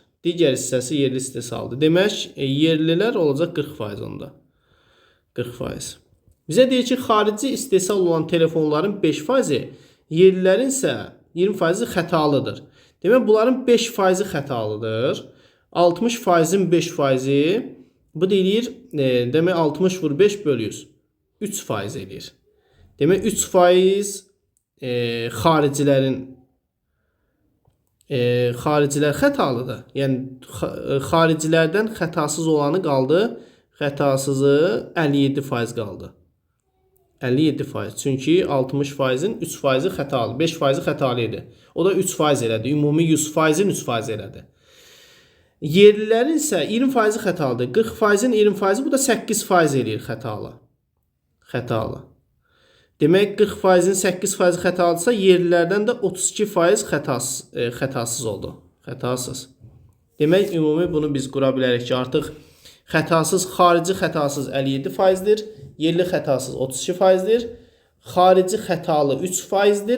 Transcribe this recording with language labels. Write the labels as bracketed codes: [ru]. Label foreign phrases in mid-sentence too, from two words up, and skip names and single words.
[az] Digər hissəsi yerli istehsaldır. Demək, yerlilər olacaq 40% onda. 40%. Bizə deyir ki, xarici istehsal olan telefonların 5%, yerlilərin isə 20% xətalıdır. Demək, bunların 5% xətalıdır. 60%-in 5%-i, bu deyir, demək 60 vur 5 bölü 100. 3% edir. Demək, 3% xaricilər xətalıdır. Yəni, xaricilərdən xətasız olanı qaldı. Xətasızı 57% qaldı. 57%. Çünki 60%-in 3%-i xətalı, 5%-i xətalı idi. O da 3% elədi. Ümumi 100%-in 3% elədi. Yerlilərin isə 20%-i xətalıdır. 40%-in 20%-i, bu da 8% eləyir xətalı. Xətalı. Demək, 40%-in 8%-i xətalıdırsa, yerlilərdən də 32% xətasız oldu. Xətasız. Demək, ümumi bunu biz qura bilərik ki, artıq xətasız, xarici xətasız 57%-dir. Yerli xətasız 32%-dir. Xarici xətalı 3%-dir.